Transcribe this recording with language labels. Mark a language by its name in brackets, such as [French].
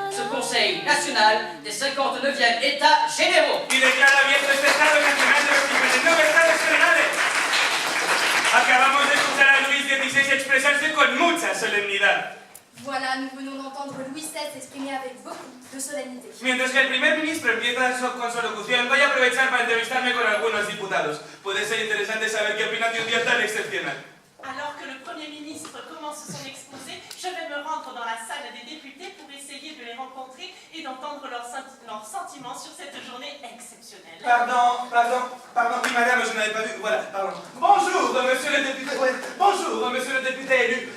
[French] Conseil national des 59e États généraux. [Spanish] Y declara abierto este Estado Nacional de los 59 Estados Generales. Acabamos de escuchar a Luis XVI expresarse con mucha solemnidad. [French] Voilà, nous venons d'entendre Louis XVI s'exprimer avec beaucoup de solennité. [Spanish] Mientras que el primer ministro empieza con su locución, voy a aprovechar para entrevistarme con algunos diputados. Puede ser interesante saber qué opinan de un día tan excepcional. [French] Alors que le Premier ministre commence son exposé, je vais me rendre dans la salle des députés pour essayer de les rencontrer et d'entendre leurs sentiments sur cette journée exceptionnelle. Pardon, oui madame, je n'avais pas vu, voilà, pardon. Bonjour monsieur le député, bonjour monsieur le député élu.